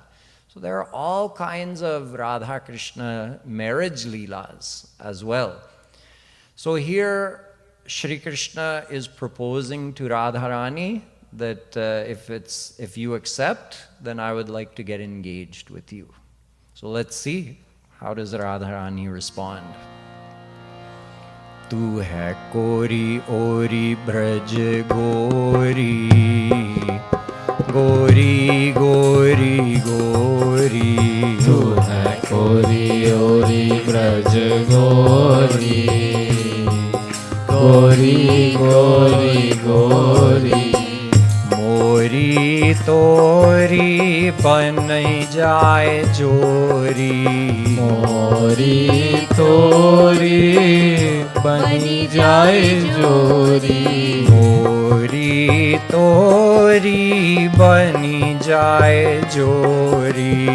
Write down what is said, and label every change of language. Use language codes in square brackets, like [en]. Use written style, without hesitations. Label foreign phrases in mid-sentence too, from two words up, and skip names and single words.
[en] So there are all kinds of Radha Krishna marriage Leelas as well. So here Shri Krishna is proposing to Radharani that if you accept, then I would like to get engaged with you. So let's see, how does Radharani respond? [hi] तू है कोरी ओरी ब्रज गोरी, गोरी गोरी गोरी. तू है कोरी ओरी ब्रज गोरी, गोरी गोरी गोरी. मोरी तोरी बन जाए जोरी, मोरी तोरी बनी जाए जोरी, मोरी तोरी बनी जाए जोरी,